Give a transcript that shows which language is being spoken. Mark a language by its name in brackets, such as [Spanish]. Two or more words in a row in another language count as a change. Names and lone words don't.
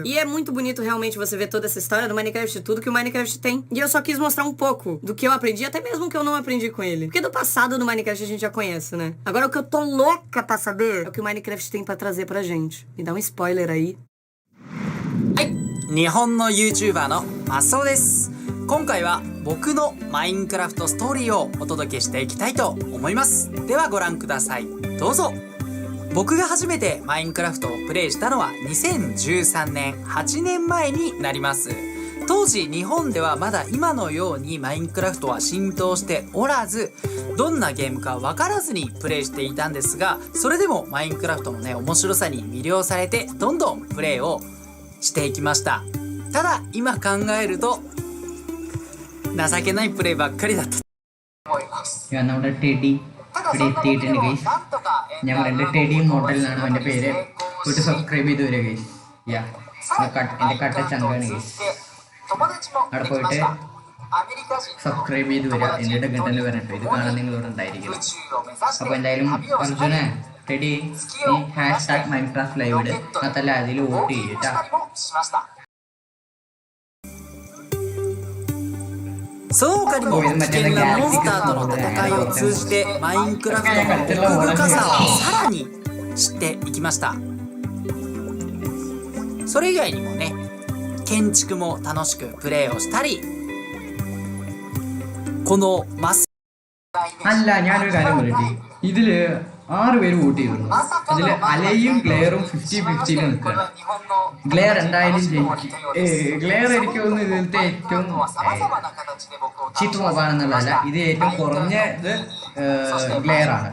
[Portuguese] E é muito bonito realmente você ver toda essa história do Minecraft e tudo que o Minecraft tem. E eu só quis mostrar um pouco do que eu aprendi, até mesmo o que eu não aprendi com ele. Porque do passado do Minecraft a gente já conhece, né? Agora o que eu tô louca pra saber é o que o Minecraft tem pra trazer pra gente. Me dá um spoiler aí. [Japanese] 日本の YouTuber のマスオです。今回は僕のマインクラフトストーリーをお届けしていきたいと思います。ではご覧ください。どうぞ。僕が初めてマインクラフトをプレイしたのは2013年、8年前になります。当時日本ではまだ今のようにマインクラフトは浸透しておらず、どんなゲームか分からずにプレイしていたんですが、それでもマインクラフトのね面白さに魅了されてどんどんプレイをしていきました。ただ今考えると情けないプレイばっかりだった。 [Malayalam] നമ്മുടെ ടെഡി ഇവിടെ എത്തിയിട്ടുണ്ട് ഗൈസ്. ഞാൻ പറയുന്നത് ടെഡി മോഡൽ എന്നാണ് അവൻ്റെ പേര്. പോയിട്ട് സബ്സ്ക്രൈബ് ചെയ്ത് വരിക ഗൈസ്. എൻ്റെ കട്ട ചങ്കാണ് ഗൈസ്. അവിടെ പോയിട്ട് സബ്സ്ക്രൈബ് ചെയ്ത് വരിക. എന്നിട്ട് ഗണ്ടല് വരട്ടെ. ഇത് കാണാൻ നിങ്ങളോട് ഉണ്ടായിരിക്കണം. അപ്പോൾ എന്തായാലും അർജുനെ ടെഡി നീ # マインクラフト ലൈവ് ഇട്. അതല്ല അതിൽ വോട്ട് ചെയ്യട്ടാ. [Japanese] その他にも危険なモンスターとの戦いを通じてマインクラフトの奥深さをさらに知っていきました。それ以外にもね、建築も楽しくプレイをしたり、このマス [Malayalam] അല്ല ഞാനൊരു കാര്യം പറയട്ടെ. ഇതില് 6 പേര് വോട്ട് ചെയ്തിരുന്നു. അതില് അലയും ഗ്ലെയറും 50-50 നിൽക്കുകയാണ്. ഗ്ലെയർ എന്തായാലും ജയിക്കും. ഗ്ലെയർ എനിക്ക് തോന്നുന്നു ഇതിലത്തെ ഏറ്റവും ചീത്ത മോബാണെന്നുള്ളതല്ല, ഇത് ഏറ്റവും കുറഞ്ഞത് ഗ്ലെയർ ആണ്.